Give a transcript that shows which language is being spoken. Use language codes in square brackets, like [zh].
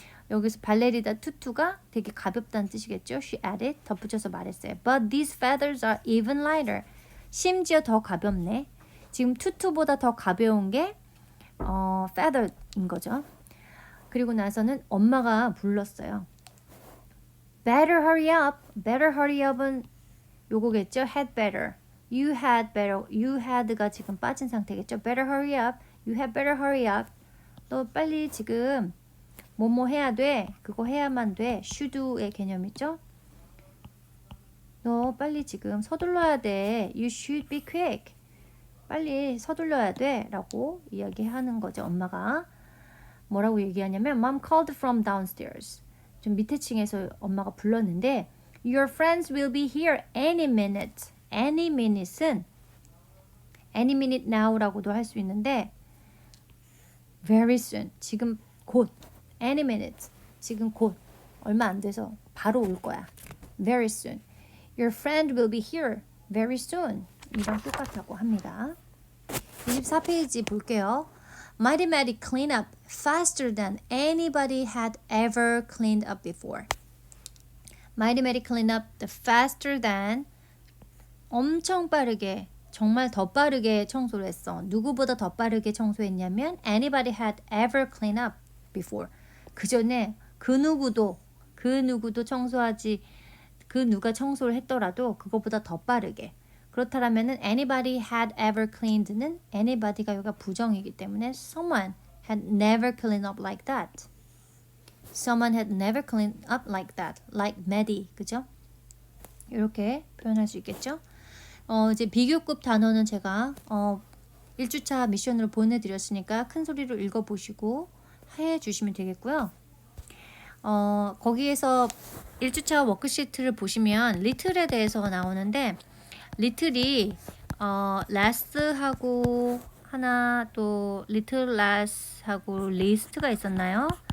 [ko] 여기서 발레리나 투투가 되게 가볍다는 뜻이겠죠. [en] She added [ko] 덧붙여서 말했어요. [en] But these feathers are even lighter. [ko] 심지어 더 가볍네. 지금 투투보다 더 가벼운 게 feather인 거죠. 그리고 나서는 엄마가 불렀어요. [en] Better hurry up. Better hurry up은 요거겠죠? had better. You had better. [ko] You had가 지금 빠진 상태겠죠? [en] better hurry up. You had better hurry up. [ko] 너 빨리 지금 뭐뭐 해야 돼. 그거 해야만 돼. should의 개념이죠? 너 빨리 지금 서둘러야 돼. [en] You should be quick. [ko] 빨리 서둘러야 돼. 라고 이야기하는 거죠. 엄마가. [en] 뭐라고 얘기하냐면 Mom called from downstairs. [ko] 좀 밑에 층에서 엄마가 불렀는데 [en] Your friends will be here any minute. Any minute은 any minute now라고도 [ko] 할 수 있는데 [en] very soon. [ko] 지금 곧. any minute. 지금 곧. 얼마 안 돼서 바로 올 거야. [en] very soon. Your friend will be here very soon. [ko] 이랑 똑같다고 합니다. 24페이지 볼게요. [en] Mighty Matty cleaned up faster than anybody had ever cleaned up before. Mighty Matty cleaned up the faster than [ko] 엄청 빠르게 정말 더 빠르게 청소를 했어. 누구보다 더 빠르게 청소했냐면 [en] anybody had ever cleaned up before. [ko] 그 전에 그 누구도 청소하지 그 누가 청소를 했더라도 그거보다 더 빠르게. [en] 그렇다면은 anybody had ever cleaned는 anybody가 [ko] 여기가 부정이기 때문에 [en] someone had never cleaned up like that. Someone had never cleaned up like that. Like Maddie. 그죠? [ko] 이렇게 표현할 수 있겠죠? 이제 비교급 단어는 제가 1주차 미션으로 보내드렸으니까 큰 소리로 읽어보시고 해주시면 되겠고요. 거기에서 1주차 워크시트를 보시면 리틀에 대해서 나오는데 리틀이 last하고 하나 또 little last하고 list가 있었나요?